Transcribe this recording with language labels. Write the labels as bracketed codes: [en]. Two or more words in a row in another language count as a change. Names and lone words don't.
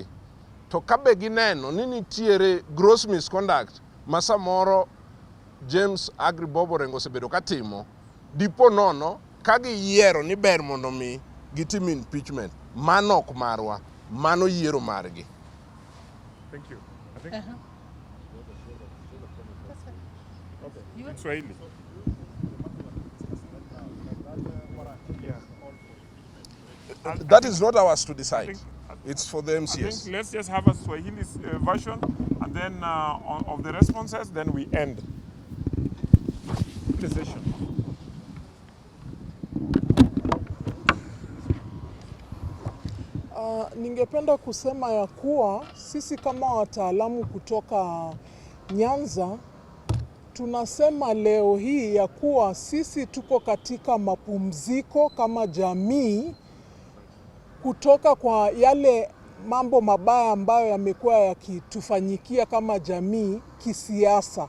[luo] To kabe gineno ni nitiere [en] gross misconduct [luo] ma samoro James Agri Bob Orengo osebedo katimo, dipo nono ka giyiero ni ber mondo mi gitim impeachment, mano ok marwa, mano yiero margi. [en] Thank you. I think okay. In Swahili. Yeah. That is not ours to decide. It's for the MCS. I think let's just have a Swahili version, and then of the responses, then we end the session. [sw] Ningependa kusema ya kuwa sisi kama wataalamu kutoka Nyanza tunasema leo hii ya kuwa sisi tuko katika mapumziko kama jamii kutoka kwa yale mambo mabaya ambayo yamekuwa yakitufanyikia kama jamii kisiasa.